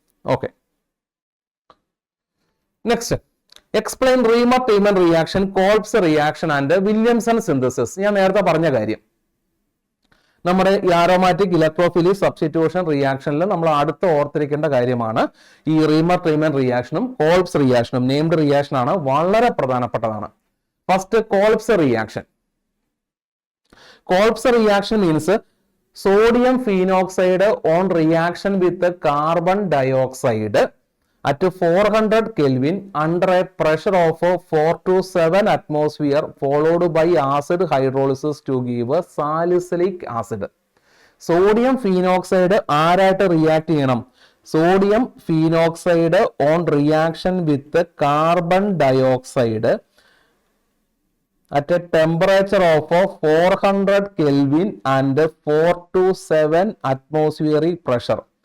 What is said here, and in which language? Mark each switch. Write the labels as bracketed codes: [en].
[en] Okay, next explain Reimer Tiemann reaction, Kolbe's reaction and Williamson synthesis. [ml] ഞാൻ നേരത്തെ പറഞ്ഞ കാര്യം, നമ്മുടെ ഈ ആരോമാറ്റിക് ഇലക്ട്രോഫിലിക് സബ്സ്റ്റിറ്റ്യൂഷൻ റിയാക്ഷനിൽ നമ്മൾ അടുത്ത് ഓർത്തിരിക്കേണ്ട കാര്യമാണ് ഈ റീമർ ട്രീമൻ റിയാക്ഷനും കോൾപ്സ് റിയാക്ഷനും. നെയിംഡ് റിയാക്ഷൻ ആണ്, വളരെ പ്രധാനപ്പെട്ടതാണ്. [en] First Kolbe's reaction. Kolbe's reaction means sodium phenoxide on reaction with carbon dioxide at 400 Kelvin under a pressure of 4 to 7 atmosphere followed by acid hydrolysis to give salicylic acid. Sodium phenoxide [ml] ആരായിട്ട് react ചെയ്യണം, [en] Sodium phenoxide on reaction with carbon dioxide at a temperature of 400 Kelvin and 4 to 7 atmospheric pressure.